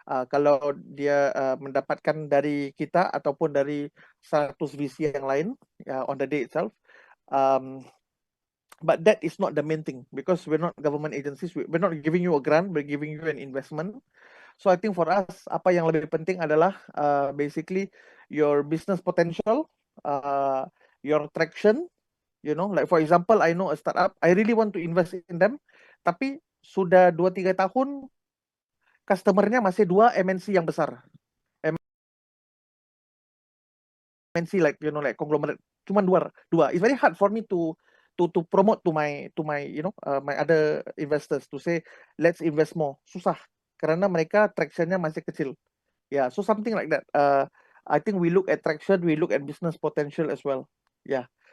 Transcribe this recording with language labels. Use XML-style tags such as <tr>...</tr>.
<id>Kalau dia mendapatkan dari kita ataupun dari 100 VC yang lain</id> <en>on the day itself. But that is not the main thing, because we're not government agencies. We're not giving you a grant, we're giving you an investment. So I think for us,</en> <id>apa yang lebih penting adalah</id> <en>basically your business potential, your traction. Like for example, I know a startup, I really want to invest in them,</en> <id>tapi sudah 2-3 tahun customernya masih 2 MNC yang besar. MNC</id> <en>like conglomerate,</en> <id>cuma dua.</id> <en>It's very hard for me to promote to my my other investors to say let's invest more.</en> <id>Susah karena mereka tractionnya masih kecil.</id> <en>Yeah, so something like that. I think we look at traction, we look at business potential as well. Yeah.</en>